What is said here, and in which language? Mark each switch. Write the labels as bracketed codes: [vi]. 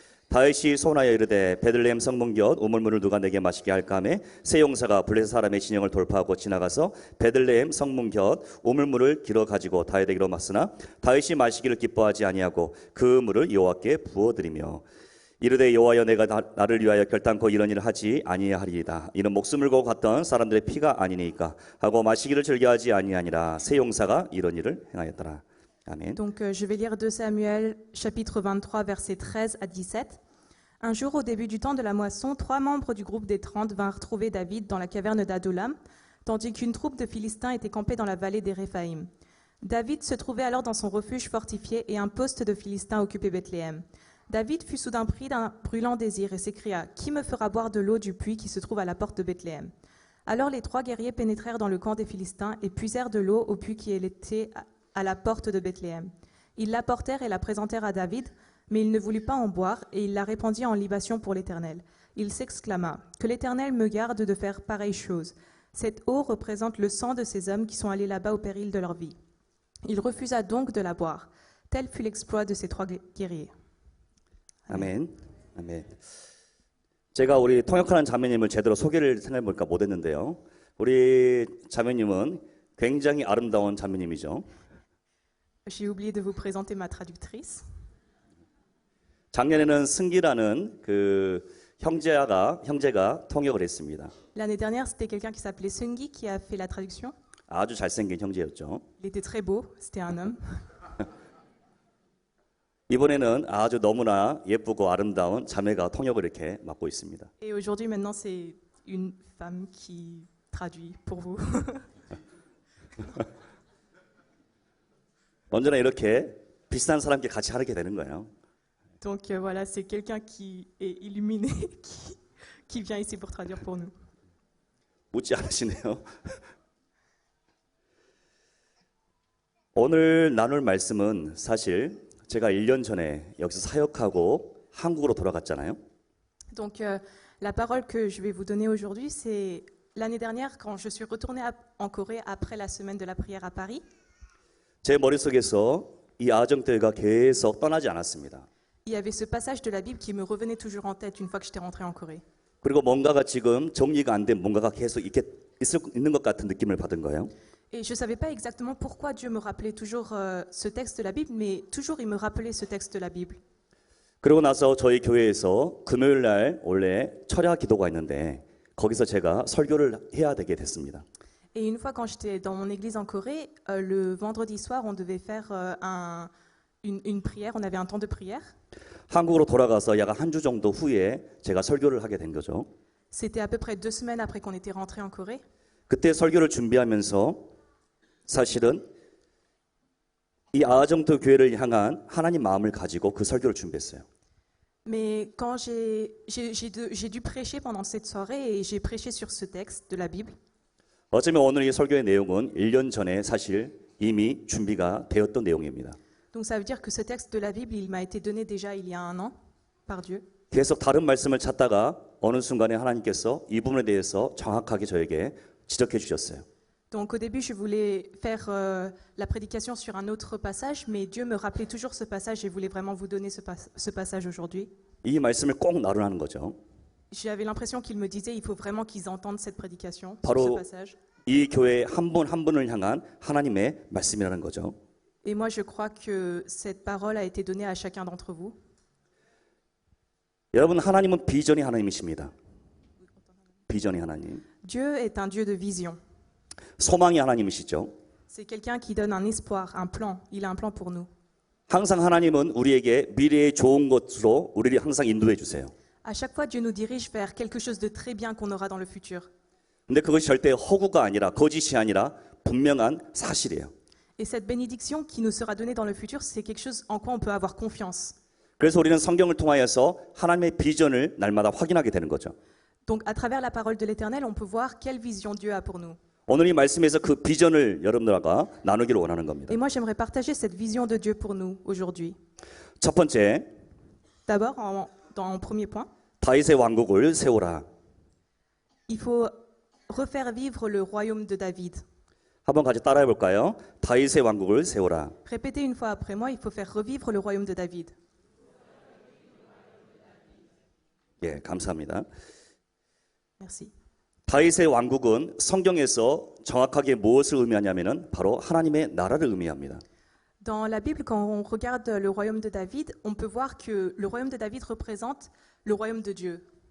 [ko] 다윗이 소원하여 이르되 베들레헴 성문 곁 우물물을 누가 내게 마시게 할까 하며 세 용사가 블레셋 사람의 진영을 돌파하고 지나가서 베들레헴 성문 곁 우물물을 길어 가지고 다윗에게로 왔으나 다윗이 마시기를 기뻐하지 아니하고 그 물을 여호와께 부어드리며 이르되 여호와여 내가 나를 위하여 결단코 이런 일을 하지 아니하리이다. 이는 목숨을 걸고 갔던 사람들의 피가 아니니까 하고 마시기를 즐겨하지 아니하니라. 세 용사가 이런 일을 행하였더라. 아멘. [fr] Donc je vais lire 2 Samuel chapitre 23 versets 13 à 17. Un jour au début du temps de la moisson, 3 membres du groupe des 30 vinrent trouver David dans la caverne d'Adullam, tandis qu'une troupe de Philistins était campée dans la vallée des Réphaïm. David se trouvait alors dans son refuge fortifié et un poste de Philistins occupait Bethléem. David fut soudain pris d'un brûlant désir et s'écria « Qui me fera boire de l'eau du puits qui se trouve à la porte de Bethléem ?» Alors les 3 guerriers pénétrèrent dans le camp des Philistins et puisèrent de l'eau au puits qui était à la porte de Bethléem. Ils l'apportèrent et la présentèrent à David, mais il ne voulut pas en boire et il la répandit en libation pour l'Éternel. Il s'exclama « Que l'Éternel me garde de faire pareille chose. Cette eau représente le sang de ces hommes qui sont allés là-bas au péril de leur vie. » Il refusa donc de la boire. Tel fut l'exploit de ces 3 guerriers. [ko] 아멘. 아멘. 제가 우리 통역하는 자매님을 제대로 소개를 생각해보니까 못했는데요. 우리 자매님은 굉장히 아름다운 자매님이죠. [fr] J'ai oublié de vous présenter ma traductrice. [ko] 작년에는 승기라는 그 형제가 통역을 했습니다. [fr] L'année dernière, c'était quelqu'un qui s'appelait Sungi qui a fait la traduction. [ko] 아주 잘생긴 형제였죠. [fr] Il était très beau, c'était un homme. [ko] 이번에는 아주 너무나 예쁘고 아름다운 자매가 통역을 이렇게 맡고 있습니다. [fr] Et aujourd'hui, maintenant, c'est une femme qui traduit pour vous. [ko] 언제나 이렇게 비슷한 사람께 같이 하게 되는 거예요. [fr] Donc voilà, c'est quelqu'un qui est illuminé, qui vient ici pour traduire pour nous. [ko] 묻지 않으시네요. 오늘 나눌 말씀은 사실 제가 1년 전에 여기서 사역하고 한국으로 돌아갔잖아요. [fr] Donc la parole que je vais vous donner aujourd'hui, c'est l'année dernière quand je suis retournée en Corée après la semaine de la prière à Paris. [ko] 제 머릿속에서 이 아정때가 계속 떠나지 않았습니다. [fr] Il y avait ce passage de la Bible qui me revenait toujours en tête une fois que j'étais rentrée en Corée. [ko] 그리고 뭔가가 지금 정리가 안 된 뭔가가 계속 있는 것 같은 느낌을 받은 거예요. [fr] Et je ne savais pas exactement pourquoi Dieu me rappelait toujours ce texte de la Bible, mais toujours il me rappelait ce texte de la Bible. [ko] 그러고 나서 저희 교회에서 금요일 날 원래 철야 기도가 있는데 거기서 제가 설교를 해야 되게 됐습니다. [fr] Et une fois quand j'étais dans mon église en Corée, le vendredi soir, on devait faire une prière, on avait un temps de prière. [ko] 한국으로 돌아가서 약 한 주 정도 후에 제가 설교를 하게 된 거죠. [fr] C'était à peu près 2 semaines après qu'on était rentré en Corée. [ko] 그때 설교를 준비하면서 사실은 이 아정도 교회를 향한 하나님 마음을 가지고 그 설교를 준비했어요. [fr] Mais quand j'ai dû prêcher pendant cette soirée et j'ai prêché sur ce texte de la Bible. [ko] 어쩌면 오늘 이 설교의 내용은 1년 전에 사실 이미 준비가 되었던 내용입니다. [fr] Donc ça veut dire que ce texte de la Bible, il m'a été donné déjà il y a 1 an par Dieu. [ko] 계속 다른 말씀을 찾다가 어느 순간에 하나님께서 이 부분에 대해서 정확하게 저에게 지적해 주셨어요. [fr] Donc au début, je voulais faire la prédication sur un autre passage, mais Dieu me rappelait toujours ce passage et voulait vraiment vous donner ce passage aujourd'hui. [ko] 이 말씀을 꼭 나누라는 거죠. [fr] J'avais l'impression qu'il me disait, il faut vraiment qu'ils entendent cette prédication sur [ko] 바로 [fr] ce passage. [ko] 이 교회 한 분 한 분을 향한 하나님의 말씀이라는 거죠. [fr] Et moi, je crois que cette parole a été donnée à chacun d'entre vous. [ko] 여러분, 하나님은 비전이 하나님이십니다. 비전이 하나님. [fr] Dieu est un Dieu de vision. [ko] 소망이 하나님이시죠. [fr] C'est quelqu'un qui donne un espoir, un plan. Il a un plan pour nous. [ko] 항상 하나님은 우리에게 미래의 좋은 것으로 우리를 항상 인도해 주세요. [fr] À chaque fois, Dieu nous dirige vers quelque chose de très bien qu'on aura dans le futur. [ko] 근데 그것이 절대 허구가 아니라 거짓이 아니라 분명한 사실이에요. [fr] Et cette bénédiction qui nous sera donnée dans le futur, c'est quelque chose en quoi on peut avoir confiance. [ko] 그래서 우리는 성경을 통하여서 하나님의 비전을 날마다 확인하게 되는 거죠. [fr] Donc, à travers la parole de l'Éternel, on peut voir quelle vision Dieu a pour nous. [ko] 오늘 이 말씀에서 그 비전을 여러분들과 나누기를 원하는 겁니다. [fr] Et moi, j'aimerais partager cette vision de Dieu pour nous aujourd'hui. [ko] 첫 번째, [fr] D'abord, en premier point, [ko] 다윗의 왕국을 세우라. [fr] il faut refaire vivre le royaume de David. [ko] 한번 같이 따라해 볼까요? 다윗의 왕국을 세우라. [fr] Répétez une fois après moi, il faut faire revivre le royaume de David. [ko] 예, 감사합니다. [fr] Merci. [ko] 다윗의 왕국은 성경에서 정확하게 무엇을 의미하냐면은 바로 하나님의 나라를 의미합니다. [fr] Dans la Bible, quand on regarde le royaume de David, on peut voir que le royaume de David représente le royaume de Dieu.